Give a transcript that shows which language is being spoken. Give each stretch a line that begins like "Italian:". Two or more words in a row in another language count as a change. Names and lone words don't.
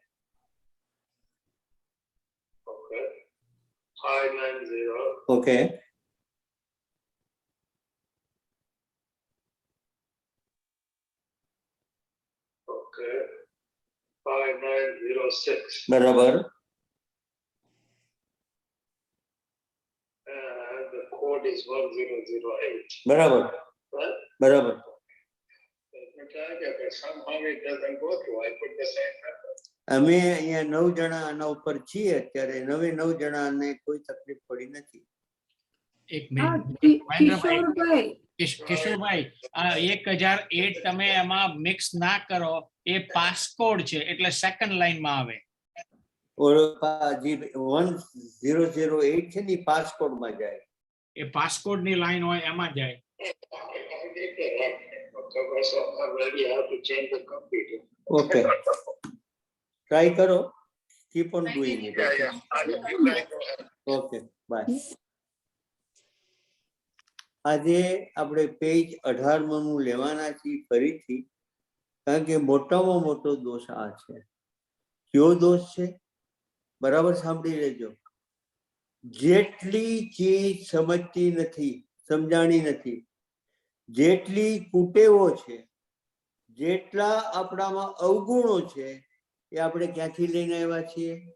English: Okay. 590.
Gujarati: ઓકે.
English: Okay. 5906.
Gujarati: બરાબર.
English: And the code is 1008.
Gujarati: બરાબર.
English: Right? બરાબર. But somehow it doesn't go through. I put the same number.
Gujarati: અમે અહીંયા 9 જણા આના ઉપર છીએ અત્યારે. 9 જણાને કોઈ તકલીફ પડી નથી. એક મિનિટ કિશોરભાઈ, કિશોરભાઈ, આ 1008 તમે એમાં મિક્સ ના કરો. એ પાસકોડ છે એટલે
English: second lineમાં
Gujarati: આવે. જે 1008 છે ને પાસકોડ માં જાય. એ પાસકોડ ની લાઈન હોય એમાં જાય.
English: So already I have to change the computer. Okay. Try કરો. keep on doing it. Yeah, yeah. You guys go ahead. Okay bye.
Gujarati: આજે આપણે પેજ 18 નું લેવાના છીએ ફરીથી, કારણ કે મોટામાં મોટો દોષ આ છે. કયો દોષ છે? બરાબર સાંભળી લેજો. જેટલી ચીજ સમજતી નથી, સમજાણી નથી, જેટલી કુટેવો છે, જેટલા આપણામાં અવગુણો છે, એ આપણે ક્યાંથી લઈને આવ્યા છીએ?